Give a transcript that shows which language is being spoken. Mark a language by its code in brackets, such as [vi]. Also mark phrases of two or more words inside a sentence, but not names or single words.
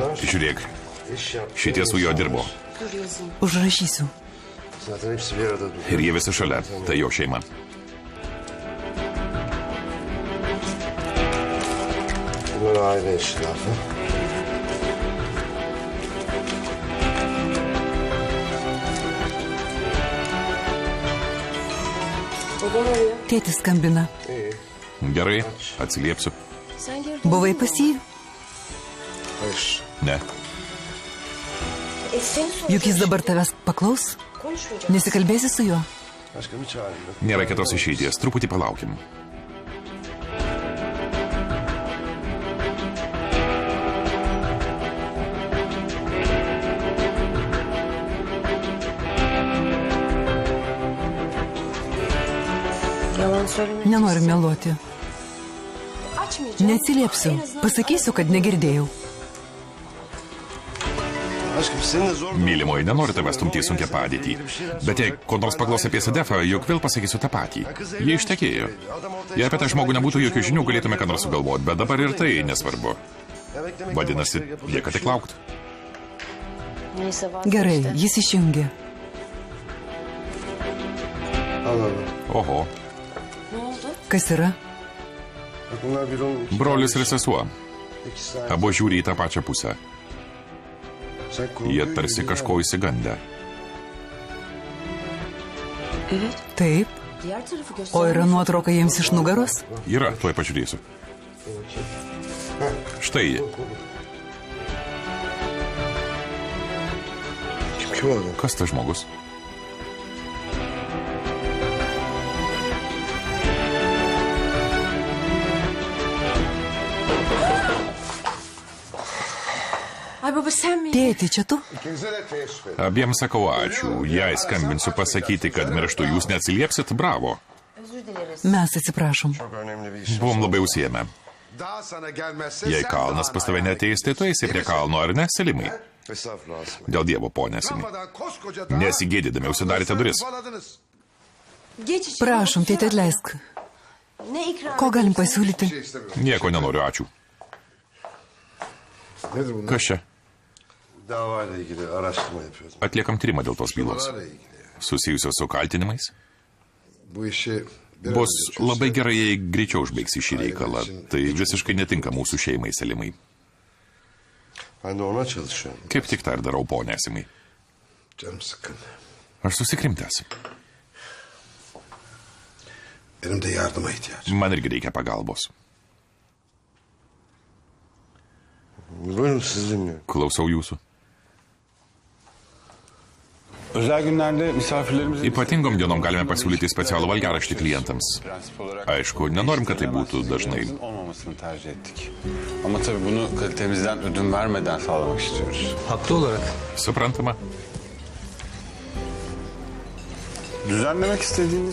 [lt] Žiūrėk, šitie su juo dirbo. Užrašysiu. Ir jie visi šalia. Tai jo šeima. [tr] Bunlar aile eşrafı. [lt] Tėtis skambina. Gerai, atsiliepsiu. Buvai pas jį? [tr] Hayır. [lt] Ne. Juk jis dabar tavęs paklaus? Nesikalbėsi su juo? [tr] Başka mı çağırıyor? [lt] Nėra kitos išeities. Truputį palaukim. Nenoriu meluoti. Neatsiliepsiu. Pasakysiu, kad negirdėjau. [tr] Aşkım senin de zor... [lt] Mylimoji, nenoriu tavęs stumti į sunkią padėtį. Bet jei ko nors paklaus apie Sadefą, juk vėl pasakysiu tą patį. Jie ištekėjo. Jei apie tą žmogų nebūtų jokių žinių, galėtume ką nors sugalvoti, bet dabar ir tai nesvarbu. Vadinasi, lieka tik laukti. Gerai, jis išjungė. [tr] Anladım. [lt] Oho, Kas yra? [tr] Bak bunlar bir onun... [lt] brolis ir sesuo. [tr] İkisi de... [lt] Abu žiūri į tą pačią pusę. [tr] Sen [lt] Jie tarsi kažko įsigandę. Taip. O yra nuotrauka jiems iš nugaros? Yra, tuoj pažiūrėsiu. Štai ji. [tr] Kim o adam? [lt] Kas tas žmogus? Tėti, čia tu? [tr] İkinize de teessüf ederim. [lt] Abiems sakau ačiū. Jei skambinsiu pasakyti, kad mirštu, jūs neatsiliepsit, bravo. Mes atsiprašom. [tr] Çok önemli bir iş. [lt] Buvom labai užsiėmę. [tr] Daha sana gelmezse... [lt] Jei kalnas pas tave neteis, tai tu eisi prie kalno, ar ne, Selimai? [tr] Estağfurullah Asım. [lt] Dėl Dievo, ponė Selimai. [tr] Kalmadan koskoca dağ... [lt] Nesigėdydami, užsidarėte duris. [tr] Baladınız. [lt] Prašom, tėti, atleisk. Ko galim pasiūlyti? [tr] Bir şey istemiyorum. [lt] Nieko nenoriu, ačiū. [tr] Nedir bunlar? [lt] Kas čia? [tr] Davayla ilgili araştırma yapıyoruz. [lt] Atliekam tyrimą dėl tos bylos. [tr] Bunlarla ilgili. [lt] Susijusios su kaltinimais. [tr] Bu işi... bir an [lt] Bus [tr] önce çözsek. [lt] labai gerai, jei greičiau užbaigsi šį reikalą. Tai visiškai netinka mūsų šeimai, Selimai. [tr] Ben de ona çalışıyorum. [lt] Kaip tik tą ir darau, ponė Selimai. [tr] Canım sıkkın. [lt] Aš susikrimtęs. [tr] Benim de yardıma ihtiyacım. [lt] Man irgi reikia pagalbos. [tr] Buyurun sizi dinliyorum. [lt] Klausau jūsų. [tr] Özel günlerde misafirlerimize... [lt] Ypatingom dienom galime pasiūlyti specialų valgiaraštį klientams. [tr] Prensip olarak... [lt] Aišku, nenorim, kad tai būtų dažnai. [tr] Olmamasını tercih ettik. Ama tabii bunu kalitemizden ödün vermeden sağlamak istiyoruz. Haklı olarak. [lt] Suprantama. [tr] Düzenlemek istediğiniz...